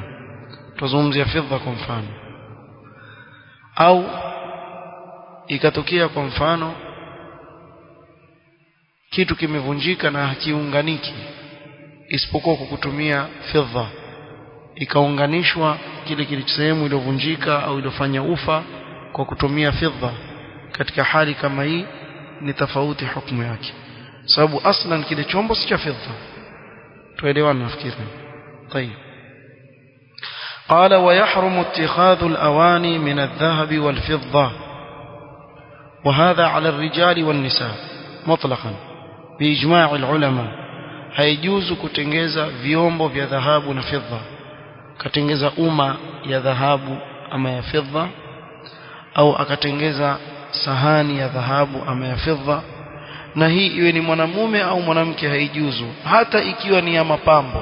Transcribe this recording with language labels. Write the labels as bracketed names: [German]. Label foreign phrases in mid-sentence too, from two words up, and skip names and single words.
[Swahili] Tuzungumzia fedha kwa mfano. Au ikatokea kwa mfano kitu kimevunjika na hakiunganiki isipokuwa kwa kutumia fedha, ikaunganishwa kile sehemu iliyovunjika au iliyofanya ufa kwa kutumia fedha, katika hali kama hii ni tofauti hukumu yake, sababu aslan kile chombo si cha fedha. tuelewana nafikiri. [Arabic] طيب قال ويحرم اتخاذ الأواني من الذهب والفضة وهذا على الرجال والنساء مطلقا بإجماع العلماء. [Swahili] haijuzu kutengeza vyombo vya dhahabu na fedha, katengeza ya dhahabu ama ya fedha, au akatengeza sahani ya dhahabu ama ya fedha, na hii iwe ni mwanamume au mwanamke, haijuzu hata ikiwa ni ya mapambo.